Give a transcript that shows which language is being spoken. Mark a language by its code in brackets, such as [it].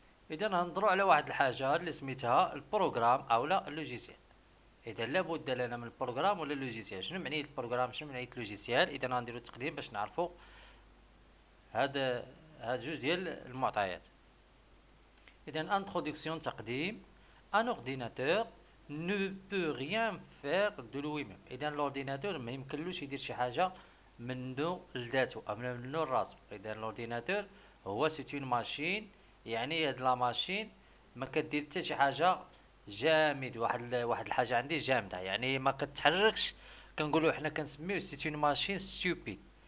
[ar] اذا نهضروا على واحد الحاجه اللي سميتها البروغرام اولا اللوجيسيال. اذا لابد لنا من البروغرام ولا اللوجيسيال. شنو معنيه البروغرام، شنو معنيه اللوجيسيال؟ اذا غنديروا التقديم باش نعرفوا هاد جوج ديال المعطيات. اذا انتروداكسيون تقديم. [fr] Un ordinateur ne peut rien faire de lui-même. [ar] اذا l'ordinateur ما يمكنلوش يدير شي حاجه منه لذاته او منه لراسو. اذا l'ordinateur هو سيت اون ماشين، يعني هاد لا ماشين ما كدير حتى شي حاجه جامد. واحد الحاجه عندي جامده يعني ما كتحركش، كنقولوا حنا كنسميوه سيت اون ماشين ستوبيد.